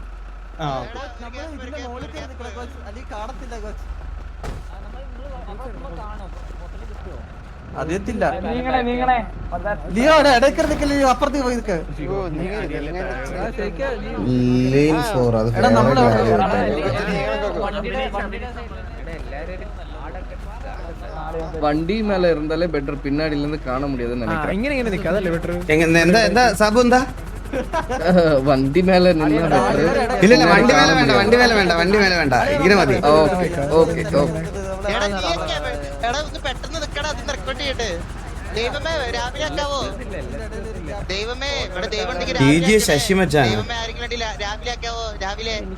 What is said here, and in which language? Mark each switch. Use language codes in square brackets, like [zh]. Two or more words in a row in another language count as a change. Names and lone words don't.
[ml] അറിയത്തില്ല ഇടയ്ക്കിടയ്ക്കല്ലേ അപ്പുറത്തേക്ക് പോയി നിൽക്കുക. [ta] வண்டி மேல இருந்தாலே பெட்டர், பின்னாடில இருந்து காண முடியாதுன்னு நினைக்கிறேன். [ml] എന്താ സാബു എന്താ [ta] வண்டி மேல நின்னா பெட்டர். [ml] ഇല്ല വണ്ടി മേലെ വേണ്ട ഇങ്ങനെ മതി. പെട്ടെന്ന് നിക്കടാ, അതിന് റെക്കോർഡ് ചെയ്യട്ടെ. ദൈവമേ രാവിലെ ആക്കാവോ? ദൈവമേ ഇവിടെ ദൈവം ശശി മച്ചാൻ രാവിലെ ആക്കാവോ? രാവിലെ